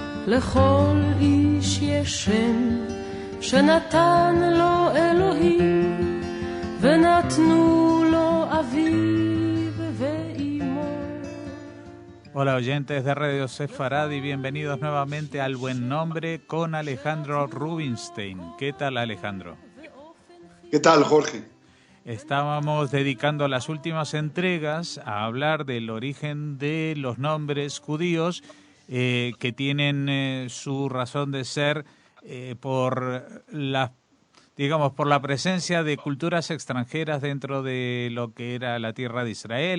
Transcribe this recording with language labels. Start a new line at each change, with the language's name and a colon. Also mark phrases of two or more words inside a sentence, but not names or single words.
Hebrew: לכל איש יש שם שנתן לו אלוהים ונתנו לו אביו ואימו.
Spanish: Hola oyentes de Radio Sefarad y bienvenidos nuevamente al Buen Nombre con Alejandro Rubinstein. ¿Qué tal, Alejandro? ¿Qué tal, Jorge? Estábamos dedicando las últimas entregas a hablar del origen de los nombres judíos que tienen su razón de ser por la presencia de culturas extranjeras dentro de lo que era la tierra de Israel.